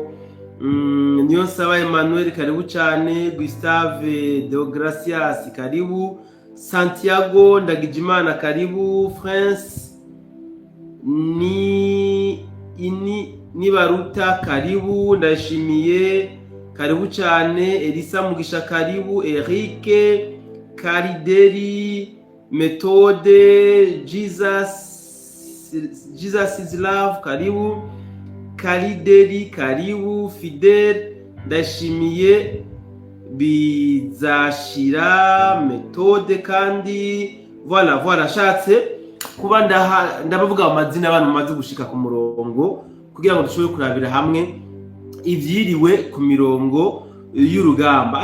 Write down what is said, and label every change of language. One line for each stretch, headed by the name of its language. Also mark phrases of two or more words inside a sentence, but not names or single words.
Rundi: Niyo saba Emmanuel karibu cyane, Gustave Deogracias karibu, Santiago Ndagijimana karibu, France ni Baruta karibu, Ndashimiye karibu cyane, Elisa Mugisha karibu, Eric Karideri, Methode, Jesus is love karibu, Karideri karibu, Fidel Ndashimiye, Bizashira, Methode kandi voilà shatse kuba ndabavuga amazina abantu bamaze gushika ku murongo kugira ngo dushobore kurabira hamwe ivyiriwe ku mirongo y'urugamba.